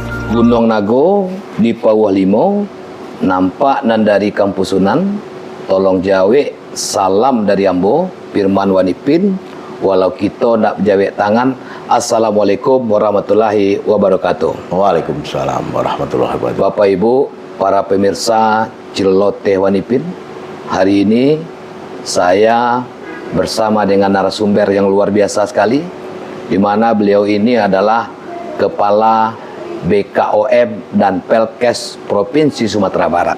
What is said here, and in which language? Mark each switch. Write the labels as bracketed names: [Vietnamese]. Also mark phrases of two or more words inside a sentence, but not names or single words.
[Minangkabau] Gunung Nago di Pawah Limo, nampak nan dari Kampusunan, tolong jawe salam dari Ambo, Firman Wanipin, walau kita nak jawe tangan. [Arabic] السلام عليكم ورحمة الله وبركاته. وعليكم السلام ورحمة الله وبركاته. [Indonesian] Bapak Ibu, para pemirsa Celoteh Wanipin, hari ini saya bersama dengan narasumber yang luar biasa sekali, di mana beliau ini adalah Kepala BKOM dan Pelkes Provinsi Sumatera Barat.